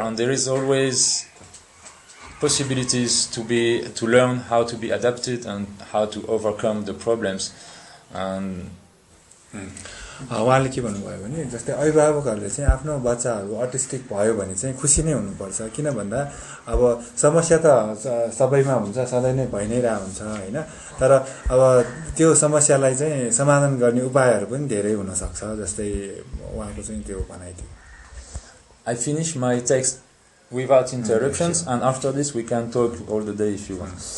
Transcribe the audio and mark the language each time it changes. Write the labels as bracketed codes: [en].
[en] And there is always possibilities to learn how to be adapted and how to overcome the problems. And [ne] उहाँले के भन्नुभयो भने जस्तै अभिभावकहरूले चाहिँ आफ्नो बच्चाहरू अटिस्टिक भयो भने चाहिँ खुसी नै हुनुपर्छ किन भन्दा अब समस्या त सबैमा हुन्छ सधैँ नै भइ नै रहा हुन्छ हैन तर अब त्यो समस्यालाई चाहिँ समाधान गर्ने उपायहरू पनि धेरै हुन सक्छ जस्तै उहाँको चाहिँ त्यो भनाइ थियो [en] I finish my text without interruptions, and after this we can talk all the day if you want.